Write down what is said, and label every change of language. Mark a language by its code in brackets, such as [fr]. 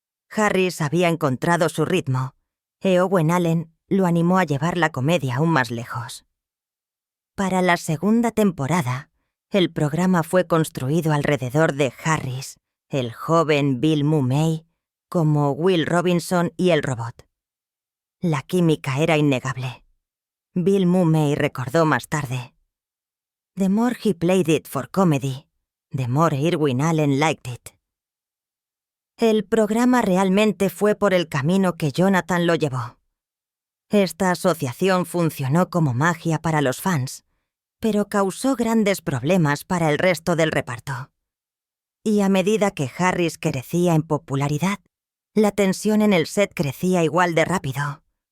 [es] Harris había encontrado su ritmo, y Owen Allen lo animó a llevar la comedia aún más lejos. Para la segunda temporada, el programa fue construido alrededor de Harris, el joven Bill Mumy, como Will Robinson y el robot. La química era innegable. [en] Bill Mumy [es] recordó más tarde: [en] The more he played it for comedy, the more Irwin Allen liked it. [es] El programa realmente fue por el camino que Jonathan lo llevó. Esta asociación funcionó como magia para los fans, pero causó grandes problemas para el resto del reparto. Y a medida que Harris crecía en popularidad, la tensión en el set crecía igual de rápido.